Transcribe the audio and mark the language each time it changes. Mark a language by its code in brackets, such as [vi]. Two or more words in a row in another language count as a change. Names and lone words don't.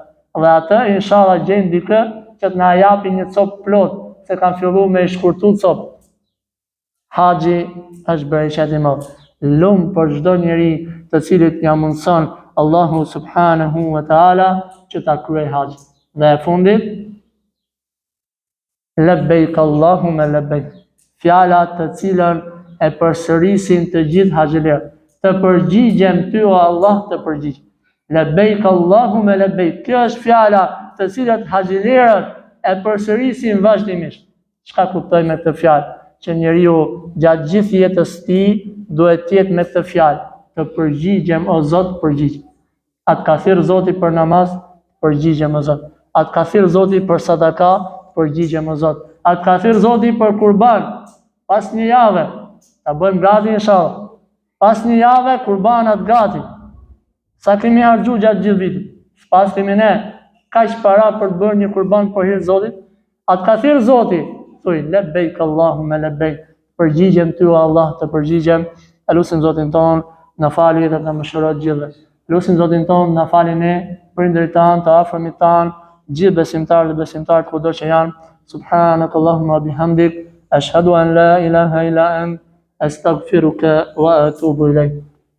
[sq] Dhe atë inshallah gjejmë dikë që të na japi një copë plot, se kanë filluar me i shkurtu copë. Haxhi është bereqet i madh. Lum për çdo njeri të cilit ja mundson Allahu [ar] سبحانه وتعالى [sq] që ta kryej haxhin. Dhe e fundit, [ar] لبيك اللهم لبيك. [sq] Fjala të cilën e përsërisin të gjithë haxhilert. Të përgjigjem ty o Allah, të përgjigjem. [ar] لبيك اللهم لبيك. [sq] Kjo është fjala të cilat haxhilerët e përsërisin vazhdimisht. Çka kuptoj me këtë fjalë? Që njeriu gjatë gjithë jetës së tij duhet të jetë me këtë fjalë, të përgjigjem o Zot, përgjigjem. Atë ka thirr Zoti për namaz, përgjigjem o Zot. Atë ka thirr Zoti për sadaka, përgjigjem o Zot. Atë ka thirr Zoti për kurban, pas një jave, ta bëjmë gati inshallah. Pas një jave kurbanat gati. Sa kemi harxhu gjatë gjithë vitit? Pas kemi ne kaq para për të bërë një kurban për hir të Zotit? Atë ka thirr Zoti, thuj [ar] لبيك اللهم لبيك. [sq] Përgjigjem ty o Allah, të përgjigjem. Elusim Zotin ton, na fali dhe na mëshiroj gjithë. Elusim Zotin ton, na fali ne, prindërit tan, të afërmit tan, gjithë besimtarët dhe besimtarët kudo që janë. [ar] سبحانك اللهم بحمدك أشهد أن لا إله إلا أنت أستغفرك وأتوب إليك.